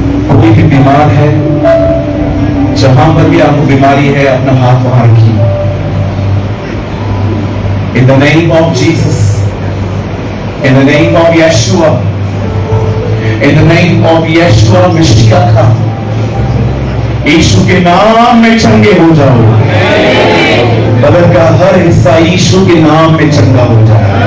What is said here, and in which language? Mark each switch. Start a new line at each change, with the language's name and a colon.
Hindi: कोई भी बीमार है, जहां पर भी आपको बीमारी है, अपना हाथ वहां रखिए.
English: In the name of Jesus, in the name of Yeshua, in the name of Yeshua Mashiach,
Hindi: यीशु के नाम में चंगे हो जाओ. बदन का हर हिस्सा यीशु के नाम में चंगा हो जाए.